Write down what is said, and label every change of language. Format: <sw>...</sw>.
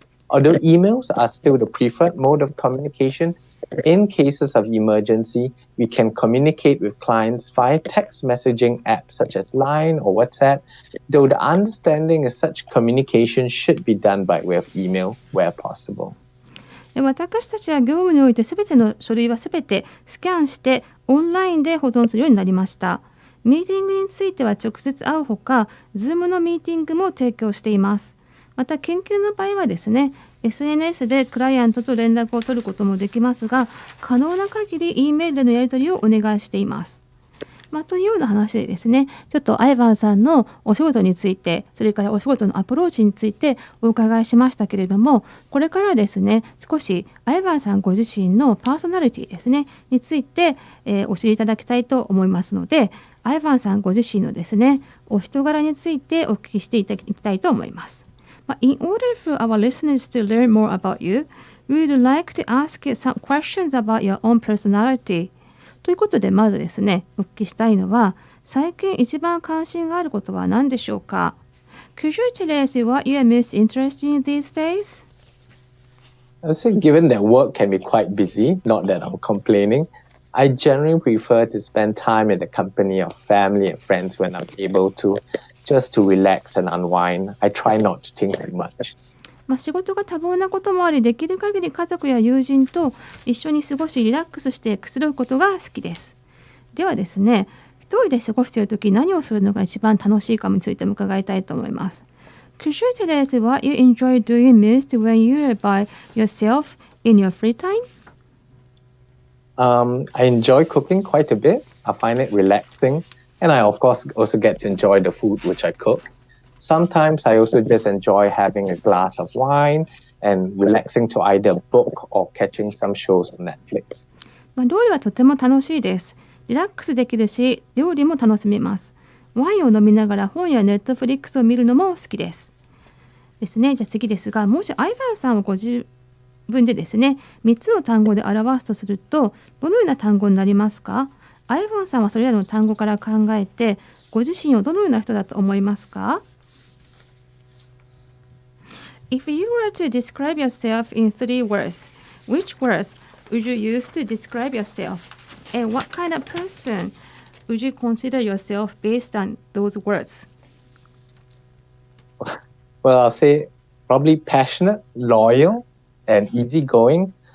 <en>Although emails are still the preferred mode of communication, in cases of emergency, we can communicate with clients via text messaging apps such as Line or WhatsApp, though the understanding is such communication should be done by way of email where possible.</en> <ja>私たちは業務においてすべての書類はすべてスキャンしてオンラインで保存するようになりました。ミーティングについては直接会うほか、Zoom のミーティングも提供しています。また研究の場合はですね、SNS でクライアントと連絡を取ることもできますが、可能な限り E メールでのやり取りをお願いしています。というような話でですね、ちょっとアイバンさんのお仕事について、それからお仕事のアプローチについてお伺いしましたけれども、これからですね、少しアイバンさんご自身のパーソナリティですね、について、お知りいただきたいと思いますので、アイバンさんご自身のですね、お人柄についてお聞きしていただきたいと思います。</ja> <en>In order for our listeners to learn more about you, we would like to ask you some questions about your own personality.</en> <ja>ということで、まずですね、お聞きしたいのは、最近一番関心があることは何でしょうか。</ja> <en>Could you tell us what you are most interested in these days? I say, given that work can be quite busy, not that I'm complaining, I generally prefer to spend time in the company of family and friends when I'm able to, just to relax and unwind. I try not to think too much.</en> <ja>仕事が多忙なこともあり、できる限り家族や友人と一緒に過ごしリラックスしてくつろぐことが好きです。ではですね、一人で過ごしているとき何をするのが一番楽しいかについても伺いたいと思います。</ja> <en>Could you tell us what you enjoy doing most when you are by yourself in your free time? I enjoy cooking quite a bit. I find it relaxing. And I, of course, also get to enjoy the food which I cook. Sometimes I also just enjoy having a glass of wine and relaxing to either a book or catching some shows on Netflix.</en> <ja>料理はとても楽しいです。リラックスできるし、料理も楽しめます。ワインを飲みながら本やネットフリックスを見るのも好きですですね。じゃあ次ですが、もしアイヴァンさんをご自分でですね3つの単語で表すとするとどのような単語になりますか？アイヴァンさんはそれらの単語から考えてご自身をどのような人だと思いますか？</ja> <en>If you were to describe yourself in 3 words, which words would you use to describe yourself? And what kind of person would you consider yourself based on those words? Well, I'll say probably passionate, loyal, and easygoing.</en>